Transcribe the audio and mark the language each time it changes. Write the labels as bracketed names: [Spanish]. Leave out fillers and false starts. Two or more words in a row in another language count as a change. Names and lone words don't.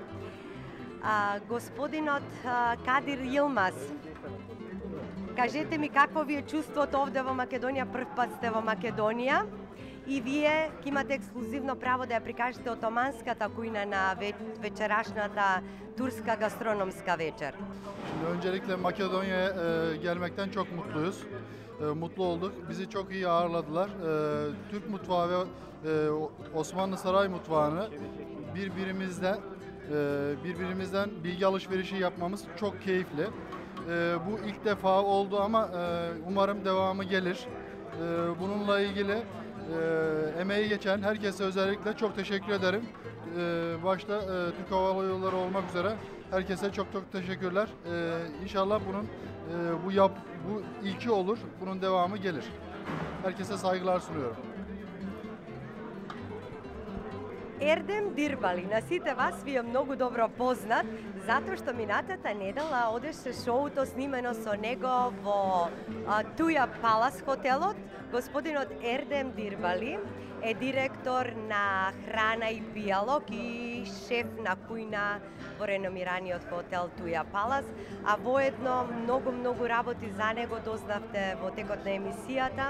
[Macedonian] Господинот Кадир Јилмаз, кажете ми какво ви е чувството овде во Македонија, прв пат сте во Македонија и вие ќе имате ексклузивно право да ја прикажете отоманската кујна на вечерашната турска гастрономска вечер. [Turkish] Öncelikle Makedonya'ya gelmekten çok mutluyuz. Mutlu olduk. Bizi çok iyi ağırladılar. Türk mutfağı ve Osmanlı saray mutfağını birbirimizden bilgi alışverişi yapmamız çok keyifli. Bu ilk defa oldu ama umarım devamı gelir. Bununla ilgili emeği geçen herkese özellikle çok teşekkür ederim. Başta Türk Hava Yolları olmak üzere herkese çok teşekkürler. İnşallah bunun bu ilki olur, bunun devamı gelir. Herkese saygılar sunuyorum. [Macedonian] Ердем Дирбали, на сите вас ви е многу добро познат, затоа што минатата недела одеше шоуто снимено со него во Туја Палас хотелот. Господинот Ердем Дирбали е директор на храна и пијалок и шеф на кујна во реномираниот хотел Туја Палас, а воедно многу работи за него дознавте во текот на емисијата.